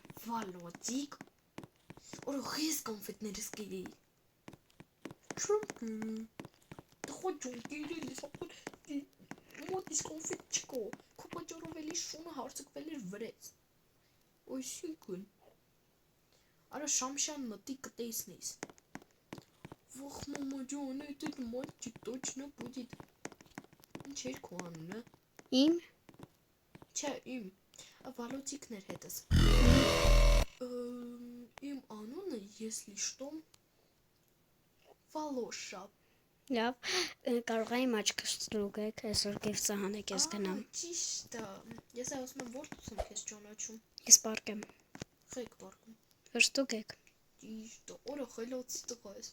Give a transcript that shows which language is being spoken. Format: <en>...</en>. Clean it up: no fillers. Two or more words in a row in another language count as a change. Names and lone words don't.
<hy>Վալոդիկ, օր խես կոնֆետներս կերել։ Չեմ կերել։ Դխոջուն կերել ես, ապա մոտից կոնֆետ չկա, քո պատճառով էլի շունը հարցկվել էր վրեց։ Այսինքն, արա Շամշան մտի կտեսնես։ Вох, мама ջան,</hy> <ru>этот мальчик точно будет։</ru> <hy>Ինչ էր քո անունը։ Իմ։ Չէ, իմ։ Վալոդիկն էր հետս։ Իմ անունը,</hy> <ru>если что,</ru> <hy>Վալոշա։ Լավ, կարող է իմ աչքս ստուգեք, այսօր գիֆտը հանեք ես գնամ։ Ճիշտ է։ Ես ասում եմ, որ դու ես ճանաչում։ Ես պարկեմ։ Խեք պարկում։ Որ ստուգեք։ Ճիշտ է, օրը խելացի տղա ես։</hy>